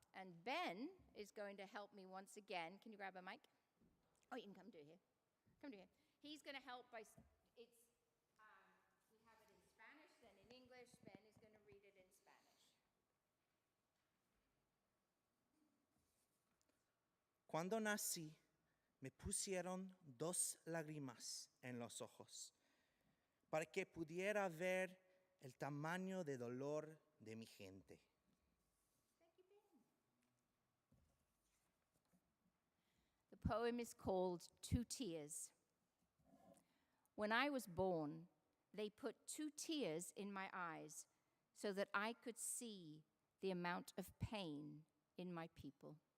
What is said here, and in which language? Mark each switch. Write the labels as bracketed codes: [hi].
[en] And Ben is going to help me once again. Can you grab a mic? Oh, you can come to here. Come to here. He's going to help by, we have it in Spanish, then in English. Ben is going to read it in Spanish. [es] Cuando nací, me pusieron 2 lágrimas en los ojos para que pudiera ver el tamaño de dolor de mi gente. [en] The poem is called 2 Tears. When I was born, they put 2 tears in my eyes so that I could see the amount of pain in my people.